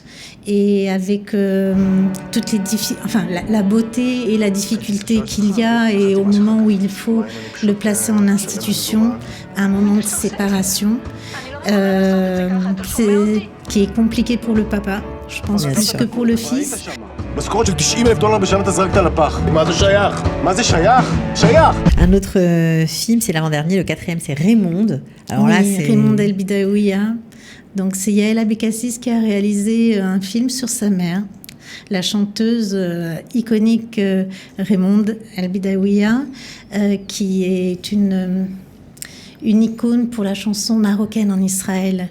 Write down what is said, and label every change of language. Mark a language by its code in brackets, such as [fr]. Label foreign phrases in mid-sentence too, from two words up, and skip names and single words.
[fr] Et avec toutes les la beauté et la difficulté qu'il y a, et au moment où il faut le placer en institution, un moment de séparation, qui est compliqué pour le papa, je pense, plus que pour le fils. [he] משכורת של $90,000 בשנה אתה זרקת לפח. מה זה שייך? מה זה שייך? שייך! [fr] Un autre film, c'est l'avant-dernier, le 4e, c'est Raymonde. Alors oui, là, c'est Raymonde El Bidaouia. Donc c'est Yael Abekassis qui a réalisé un film sur sa mère, la chanteuse iconique Raymonde El Bidaouia, qui est une icône pour la chanson marocaine en Israël.